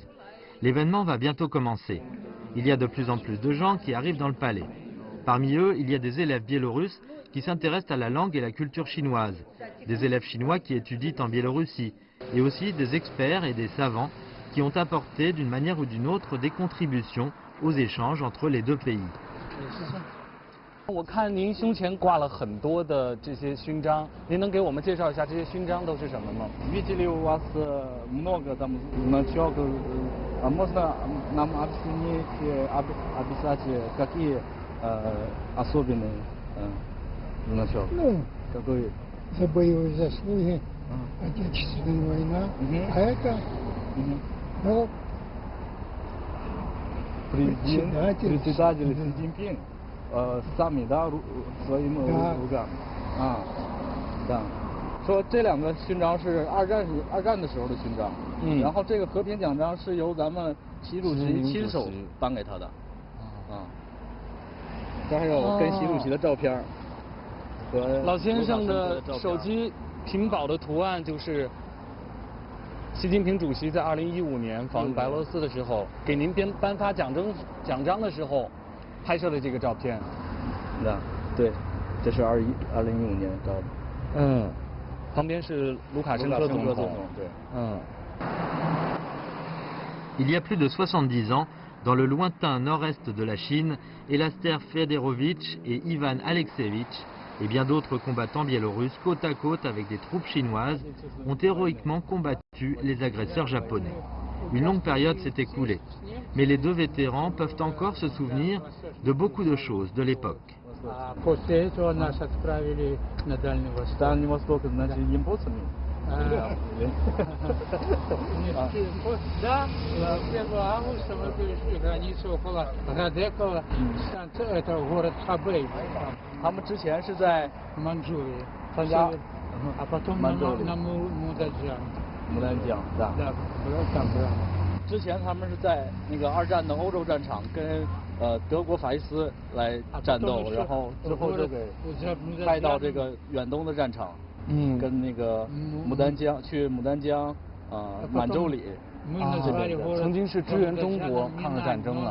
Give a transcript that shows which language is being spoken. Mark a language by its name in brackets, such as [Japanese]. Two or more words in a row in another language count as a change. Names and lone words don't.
[French] L'événement va bientôt commencer. Il y a de plus en plus de gens qui arrivent dans le palais. Parmi eux, il y a des élèves biélorusses qui s'intéressent à la langue et la culture chinoise, des élèves chinois qui étudient en Biélorussie, et aussi des experts et des savants qui ont apporté d'une manière ou d'une autre des contributions aux échanges entre les deux pays. [Chinese] 我看您胸前挂了很多的这些勋章，您能给我们介绍一下这些勋章都是什么吗？ [Russian] Видели у вас много там значков, а можно нам объяснить, описать, какие особенные значок? Ну, какой? за боевые заслуги, Отечественная война, а это, ну, председатель Си Цзиньпин. Сами, да, своим руками. [Chinese] 对。说这两个勋章是二战的时候的勋章，然后这个和平奖章是由咱们习主席亲手颁给他的。这还有跟习主席的照片。老先生的手机屏保的图案就是习近平主席在2015年访问白俄罗斯的时候，给您颁发奖章的时候拍摄的这个照片。对，这是2015年照的。旁边是卢卡申科总统。对。 [French] Il y a plus de 70 ans, dans le lointain nord-est de la Chine, Elaster Federovitch et Ivan Alexeyevitch et bien d'autres combattants biélorusses côte à côte avec des troupes chinoises ont héroïquement combattu les agresseurs japonais. Une longue période s'est écoulée, mais les deux vétérans peuvent encore se souvenir de beaucoup de choses de l'époque. [Russian] После этого нас отправили на Дальний Восток. Дальний Восток, значит, импульсами? Да, 1 августа мы перешли границу около Радекова, это город Хабэй. [Chinese] 他们之前是在 [Russian] Манчжурии, [Chinese] 参加 [Russian] а потом на Муданьян. Муданьян, да. Да, там было. [Chinese] 之前他们是在那个2战的欧洲战场跟德国法西斯来战斗，然后之后就给派到这个远东的战场，跟那个牡丹江去牡丹江满洲里。曾经是支援中国抗日战争了。